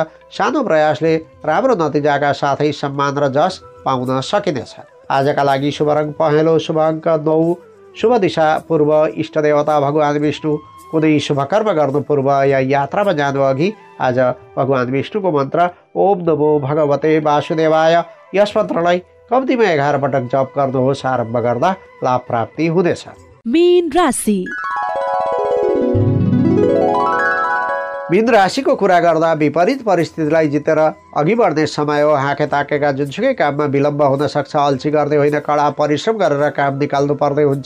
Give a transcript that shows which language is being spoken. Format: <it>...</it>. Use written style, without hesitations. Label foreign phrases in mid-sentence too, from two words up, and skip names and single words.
<ne>सानो प्रयासले राम्रो नतिजाका साथै सम्मान र जस पाउन सकिनेछ। आजका लागि शुभ रङ पहेँलो, शुभ अङ्क 9, शुभ दिशा पूर्व, इष्टदेवता भगवान् विष्णु। कुनै शुभ कर्म गर्नु पूर्व या यात्रामा जानु अघि आज भगवान् विष्णुको मन्त्र</ne> <sa>ओम नमो भगवते वासुदेवाय</sa> <ne>यस मन्त्रलाई कम्तीमा 11 पटक जप गर्नुहोस्। आरम्भ गर्दा लाभ प्राप्ति हुनेछ। मीन राशि। मीन राशिको कुरा गर्दा विपरीत परिस्थितिलाई जितेर अघि बढ्ने समय हो। हाँके ताकेका जुनसुकै काममा विलम्ब हुन सक्छ। अल्छी गर्ने होइन, कडा परिश्रम गरेर काम निकाल्नु पर्ने हुन्छ।</ne>